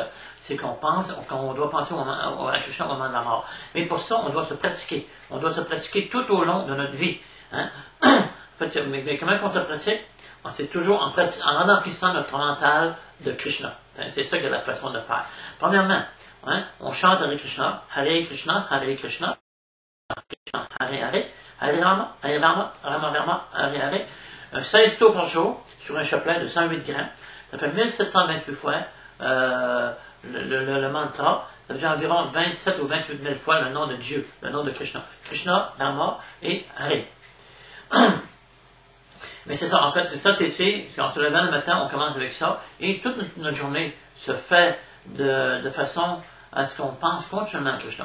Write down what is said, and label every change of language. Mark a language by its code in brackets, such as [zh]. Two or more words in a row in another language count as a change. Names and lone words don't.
[fr] C'est qu'on doit penser à Krishna au moment de la mort. Mais pour ça, on doit se pratiquer. On doit se pratiquer tout au long de notre vie. Hein? En fait, mais comment on se pratique? C'est toujours en emplissant notre mental de Krishna. C'est ça que la façon de faire. Premièrement, hein, on chante [sa] Hare Krishna, Hare Krishna, Hare Krishna, Krishna, Hare Hare, Hare Rama, Hare Rama, Rama Rama, Hare Hare. [fr] 16 tours par jour sur un chapelet de 108 grammes. Ça fait 1728 fois le mantra. ça veut dire environ 27 ou 28 000 fois le nom de Dieu, le nom de Krishna. Krishna, Rama et Hare. Mais c'est ça, en fait, ça c'est, en se levant le matin, on commence avec ça, et toute notre journée se fait de façon à ce qu'on pense continuellement à Krishna.